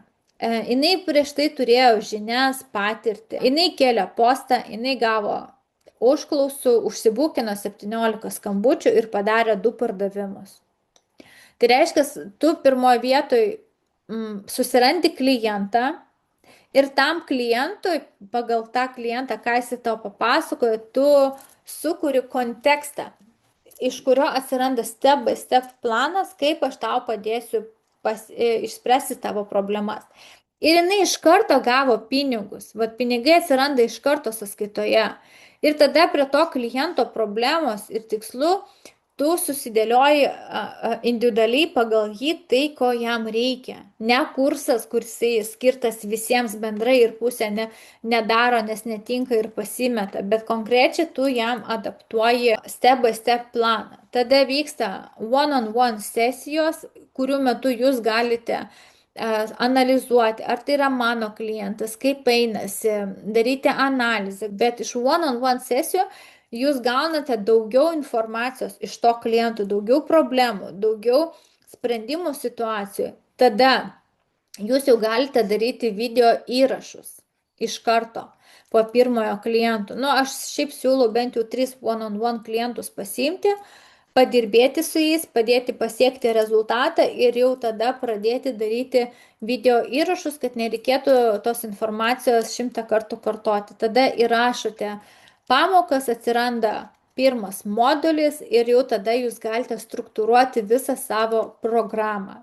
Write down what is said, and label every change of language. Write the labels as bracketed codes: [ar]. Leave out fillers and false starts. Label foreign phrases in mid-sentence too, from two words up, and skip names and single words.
[lt] Jinai prieš tai turėjo žinias, patirtį, jinai kėlė postą, jinai gavo užklausų, užsibūkino 17 skambučių ir padarė 2 pardavimus. Tai reiškia, tu pirmoje vietoje susirandi klientą ir tam klientui, pagal tą klientą, ką jis tau papasakoja, tu sukuri kontekstą, iš kurio atsiranda [en] step by step [lt] planas, kaip aš tau padėsiu išspręsti tavo problemas. Ir jinai iš karto gavo pinigus, vat pinigai atsiranda iš karto sąskaitoje. Ir tada prie to kliento problemos ir tikslų tu susidėlioji individualiai pagal jį tai, ko jam reikia. Ne kursas, kuris skirtas visiems bendrai ir pusė nedaro, nes netinka ir pasimeta, bet konkrečiai tu jam adaptuoji [en] step by step [lt] planą. Tada vyksta [en] one-on-one [lt] sesijos, kurių metu jūs galite analizuoti, ar tai yra mano klientas, kaip einasi, daryti analizę, bet iš [en] one-on-one [lt] sesijų jūs gaunate daugiau informacijos iš to klientų, daugiau problemų, daugiau sprendimų situacijų. Tada jūs jau galite daryti video įrašus iš karto po pirmojo klientų. Nu, aš šiaip siūlau bent jau 3 [en] one-on-one [lt] klientus pasiimti, padirbėti su jais, padėti pasiekti rezultatą ir jau tada pradėti daryti video įrašus, kad nereikėtų tos informacijos 100 kartų kartoti. Tada įrašote pamokas, atsiranda pirmas modulis ir jau tada jūs galite struktūruoti visą savo programą.